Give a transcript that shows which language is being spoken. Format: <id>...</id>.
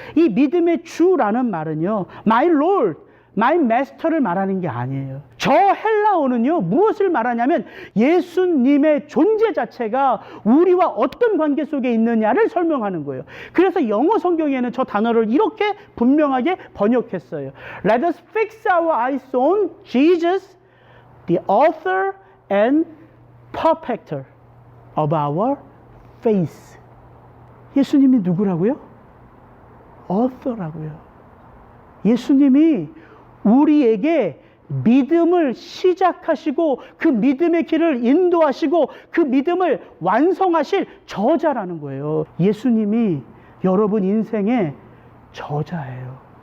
<ko>이 믿음의 주라는 말은요,</ko> <en>my Lord, my Master</en> <ko>를 말하는 게 아니에요. 저 헬라어는요, 무엇을 말하냐면 예수님의 존재 자체가 우리와 어떤 관계 속에 있느냐를 설명하는 거예요. 그래서 영어 성경에는 저 단어를 이렇게 분명하게 번역했어요.</ko> <en>Let us fix our eyes on Jesus, the author and perfecter of our faith.</en> <ko>예수님이 누구라고요? author라고요. 예수님이 우리에게 믿음을 시작하시고 그 믿음의 길을 인도하시고 그 믿음을 완성하실 저자라는 거예요. 예수님이 여러분 인생의 저자예요.</ko>